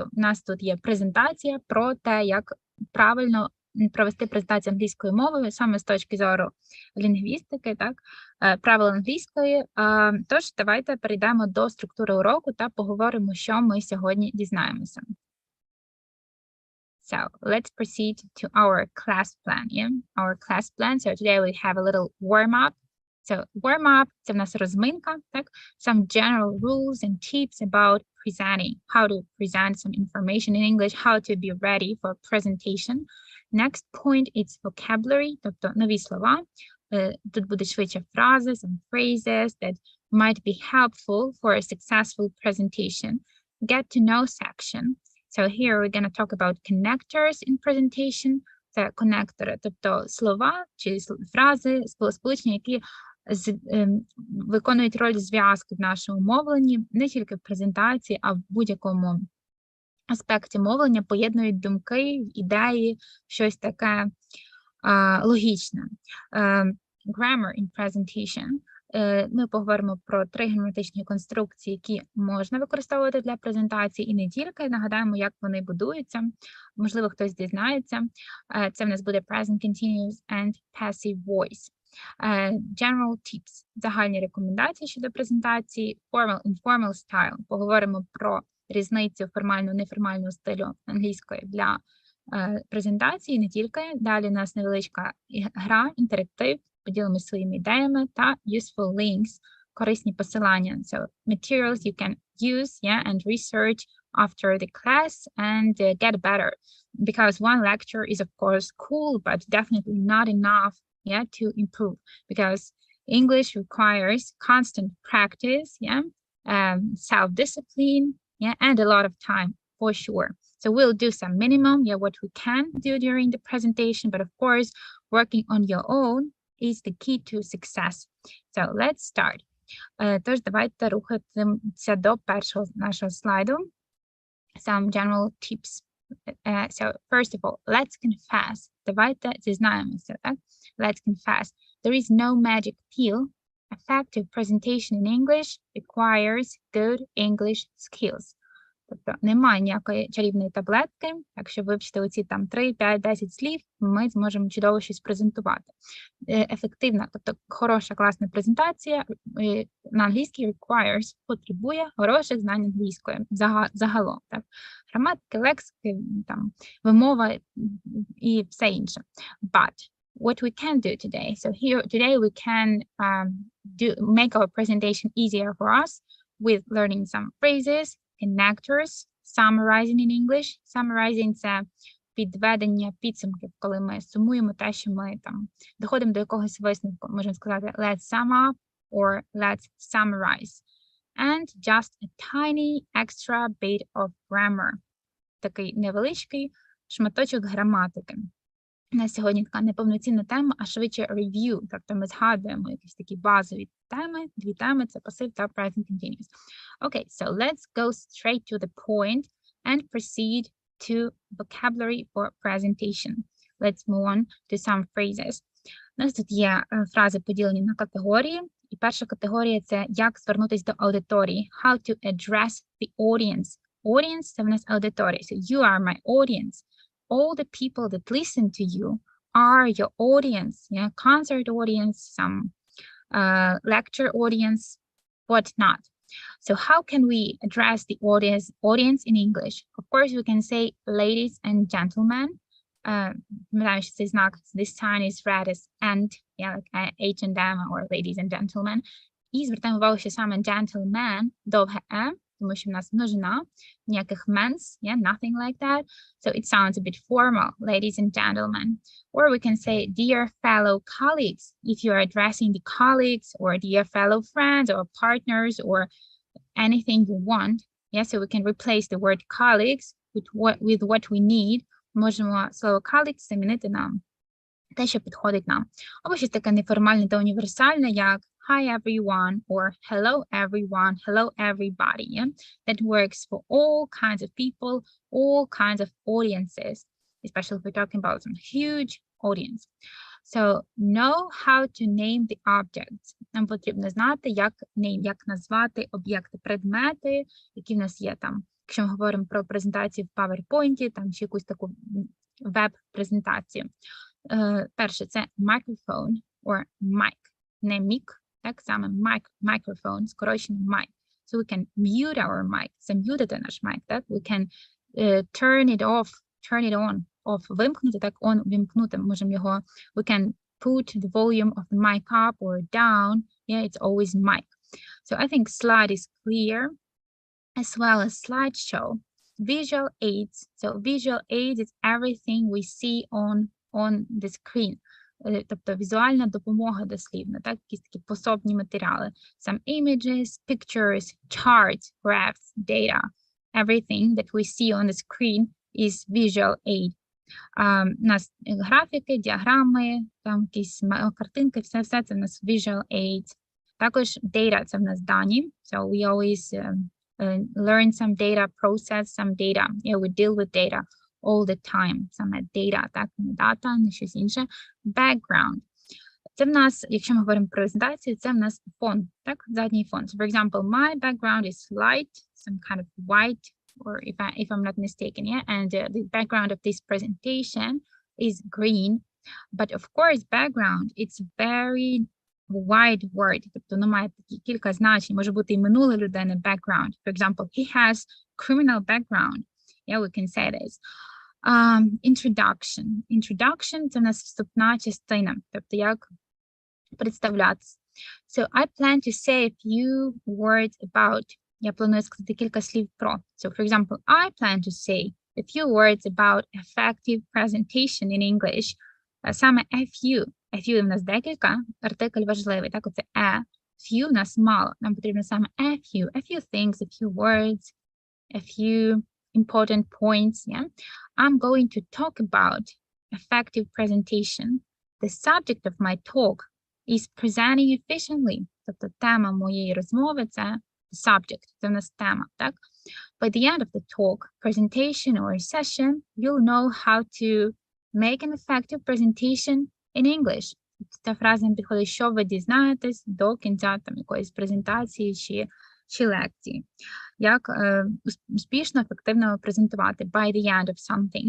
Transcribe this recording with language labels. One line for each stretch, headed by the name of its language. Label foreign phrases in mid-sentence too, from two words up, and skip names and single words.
Ukrainian: У нас тут є презентація про те, як правильно провести презентацію англійською мовою, саме з точки зору лінгвістики, так, правил англійської. Тож давайте перейдемо до структури уроку та поговоримо, що ми сьогодні дізнаємося.
English: So let's proceed to our class plan. Yeah, our class plan. So today we have a little warm up. So warm up –
Ukrainian: це в нас розминка, так?
English: Some general rules and tips about presenting, how to present some information in English, how to be ready for presentation. Next point is vocabulary,
Ukrainian: тобто нові слова. Тут буде швидше фрази,
English: some phrases that might be helpful for a successful presentation. Get to know section. So here we're going to talk about connectors in presentation.
Ukrainian: Це конектори, тобто слова чи фрази, сполучення, які виконують роль зв'язку в нашому мовленні, не тільки в презентації, а в будь-якому аспекті мовлення, поєднують думки, ідеї, щось таке логічне.
English: Grammar in presentation.
Ukrainian: Ми поговоримо про 3 граматичні конструкції, які можна використовувати для презентації, і не тільки. Нагадаємо, як вони будуються. Можливо, хтось дізнається. Це в нас буде
English: present continuous and passive voice. General tips.
Ukrainian: Загальні рекомендації щодо презентації.
English: Formal, informal style.
Ukrainian: Поговоримо про різницю формально-неформального стилю англійської для презентації, не тільки. Далі у нас невеличка гра, інтерактив. Поділимося своїми ідеями та
English: useful links,
Ukrainian: корисні посилання.
English: So materials you can use, and research after the class and get better. Because one lecture is of course cool, but definitely not enough, to improve. Because English requires constant practice, self-discipline, and a lot of time for sure. So we'll do some minimum, what we can do during the presentation, but of course, working on your own is the key to success. So let's start.
Ukrainian: Тож давайте рухатися до першого нашого слайду.
English: Some general tips. So first of all, let's confess.
Ukrainian: Давайте зізнаємося, так?
English: Let's confess. There is no magic pill. Effective presentation in English requires good English skills.
Ukrainian: Тобто немає ніякої чарівної таблетки. Якщо вивчити оці там 3, 5, 10 слів, ми зможемо чудово щось презентувати. Ефективна, тобто хороша, класна презентація на англійській requires, потребує хороших знань англійської загалом. Так? Граматики, лексики, там, вимова і все інше.
English: But what we can do today, so here today we can make our presentation easier for us with learning some phrases, connectors, summarizing in English. Summarizing –
Ukrainian: це підведення підсумків, коли ми сумуємо те, що ми там доходимо до якогось висновку. Можемо сказати
English: let's sum up or let's summarize. And just a tiny extra bit of grammar.
Ukrainian: Такий невеличкий шматочок граматики. У нас сьогодні така неповноцінна тема, а швидше review. Тобто ми згадуємо якісь такі базові теми. Дві теми – це passive та
English: present continuous. Okay, so let's go straight to the point and proceed to vocabulary for presentation. Let's move on to some phrases.
Ukrainian: У нас тут є фрази поділені на категорії. І перша категорія – це як звернутися до аудиторії.
English: How to address the audience. Audience –
Ukrainian: це в нас аудиторія.
English: So you are my audience. All the people that listen to you are your audience. Yeah, concert audience, some lecture audience, whatnot. So how can we address the audience in English? Of course, we can say ladies and gentlemen. This sign is read as and, yeah, like H&M or ladies and gentlemen.
Ukrainian: І звертаємо увагу, що саме gentleman, довге «е», тому що в нас множина, ніяких
English: men's, yeah, nothing like that. So it sounds a bit formal, ladies and gentlemen. Or we can say, dear fellow colleagues, if you're addressing the colleagues, or dear fellow friends, or partners, or anything you want. Yeah, so we can replace the word colleagues with what we need.
Ukrainian: Можемо слово colleagues замінити на те, що підходить нам. Або щось таке неформальне та універсальне, як
English: hi everyone, or hello everyone, hello everybody. Yeah? That works for all kinds of people, all kinds of audiences, especially if we're talking about some huge audience. So know how to name the objects.
Ukrainian: Нам потрібно знати, як назвати об'єкти, предмети, які в нас є там. Якщо ми говоримо про презентацію в PowerPoint, там чи якусь таку веб-презентацію. Перше, це
English: microphone or mic,
Ukrainian: не мік, так саме microphone, скорочено mic.
English: So we can mute our mic,
Ukrainian: зам'ютити наш mic, так?
English: We can turn it off, turn it on, off,
Ukrainian: вимкнути, так, on, вимкнути, можемо його,
English: we can put the volume of the mic up or down, yeah, it's always mic. So I think slide is clear, as well as slideshow. Visual aids, so visual aids is everything we see on the screen.
Ukrainian: Тобто візуальна допомога дослівно, так, якісь такі пособні матеріали.
English: Some images, pictures, charts, graphs, data, everything that we see on the screen is visual aid.
Ukrainian: У нас графіки, діаграми, там якісь картинки, все це в нас
English: visual aids.
Ukrainian: Також data – це в нас дані,
English: so we always learn some data, process some data. Yeah, we deal with data all the time.
Ukrainian: Саме data, так, не data, не щось інше. Background. Це в нас, якщо ми говоримо про презентацію, це в нас фон, так, задній фон.
English: So, for example, my background is light, some kind of white, or if I'm not mistaken, yeah, and the background of this presentation is green. But of course, background, it's very wide word, тобто воно має кілька значень, може бути і минуле людини background. For example, he has criminal background. Yeah, we can say this. Introduction. Introduction –
Ukrainian: це в нас вступна частина, тобто як представлятися.
English: So I plan to say a few words about.
Ukrainian: Я планую сказати кілька слів про.
English: So for example, I plan to say a few words about effective presentation in English.
Ukrainian: Саме
English: a few. A few
Ukrainian: в нас декілька, артикль важливий, так, оце a.
English: Few
Ukrainian: в нас мало, нам потрібно саме
English: a few things, a few words, a few important points, yeah. I'm going to talk about effective presentation. The subject of my talk is presenting efficiently.
Ukrainian: Тобто тема моєї розмови – це subject, це в нас тема, так?
English: By the end of the talk, presentation or session, you'll know how to make an effective presentation in English.
Ukrainian: Ця фраза підходить, що ви дізнаєтесь до кінця там якоїсь презентації чи лекції. Як успішно, ефективно презентувати
English: by the end of something.